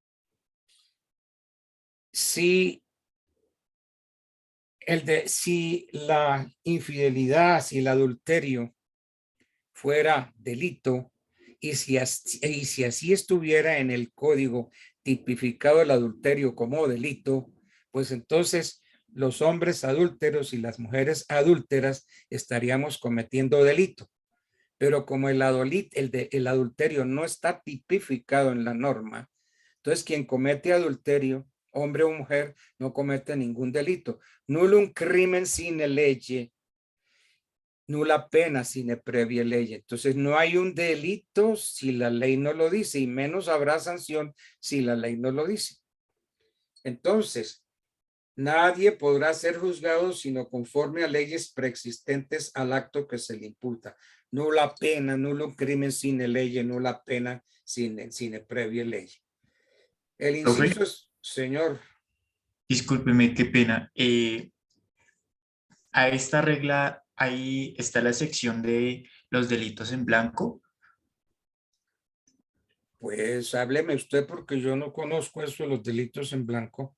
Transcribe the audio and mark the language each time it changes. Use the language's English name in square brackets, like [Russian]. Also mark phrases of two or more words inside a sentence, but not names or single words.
[Spanish] Si la infidelidad, si el adulterio fuera delito y si así estuviera en el código tipificado el adulterio como delito, pues entonces los hombres adúlteros y las mujeres adúlteras estaríamos cometiendo delito. Pero como el adulterio no está tipificado en la norma, entonces quien comete adulterio, hombre o mujer, no comete ningún delito. [Latin] Nullum crimen sine lege, nulla pena sine previa lege. [Spanish] Entonces no hay un delito si la ley no lo dice, y menos habrá sanción si la ley no lo dice. Entonces, nadie podrá ser juzgado sino conforme a leyes preexistentes al acto que se le imputa. [Latin] Nulla pena, nullum crimen sine lege, nulla pena sine previa lege. [Spanish] El Profe, inciso es, señor. discúlpeme, qué pena. A esta regla, ahí está la sección de los delitos en blanco. Pues hábleme usted porque yo no conozco eso de los delitos en blanco.